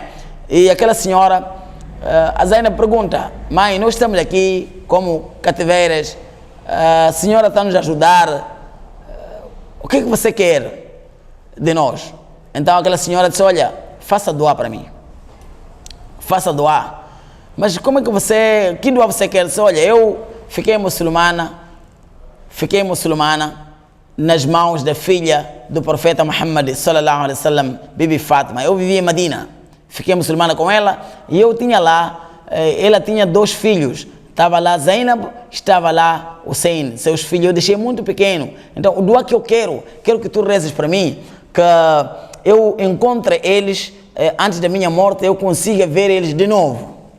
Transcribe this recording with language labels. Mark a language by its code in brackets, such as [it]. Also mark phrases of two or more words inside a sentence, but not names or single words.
[pt] E aquela senhora, a Zainab pergunta: mãe, nós estamos aqui como cativeiras, a senhora está nos ajudar, o que é que você quer de nós? Então aquela senhora disse: olha, faça doar para mim, faça doar. Mas como é que que doar você quer? Disse: olha, eu fiquei muçulmana nas mãos da filha do profeta Muhammad [ar] صلى الله عليه وسلم, [pt] Bibi Fátima. Eu vivia em Medina, fiquei muçulmana com ela, e eu tinha lá, ela tinha 2 filhos, estava lá Zainab, estava lá Hussein, seus filhos, eu deixei muito pequeno. Então o dua que eu quero que tu rezes para mim, que eu encontre eles, antes da minha morte, eu consiga ver eles de novo.